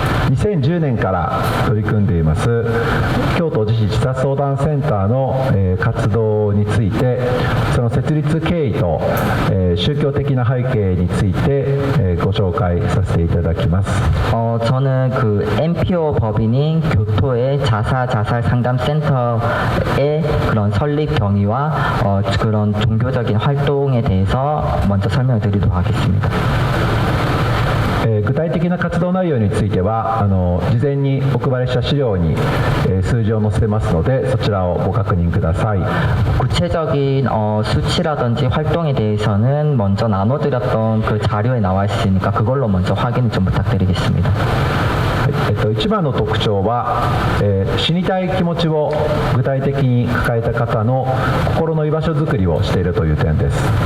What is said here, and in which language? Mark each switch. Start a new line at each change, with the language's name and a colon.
Japanese: 2010年から取り組んでいます京都自治自殺相談センターの、活動について、その設立経緯と、宗教的な背景について、ご紹介させていただきます。
Korean: 저는 그 NPO 법인인 교토의 자살 상담센터의 그런 설립 경위와 그런 종교적인 활동에 대해서 먼저 설명을 드리도록 하겠습니다.
Japanese: 具体的な活動内容については事前にお配りした資料に、数字を載せてますので、そちらをご確認ください。
Korean: 구체적인 수치라든지 활동에 대해서는 먼저 나눠드렸던 그 자료에 나와 있으니까 그걸로 먼저 확인을 좀 부탁드리겠습니다.
Japanese: 一番の特徴は、死にたい気持ちを具体的に抱えた方の心の居場所づくりをしているという点です。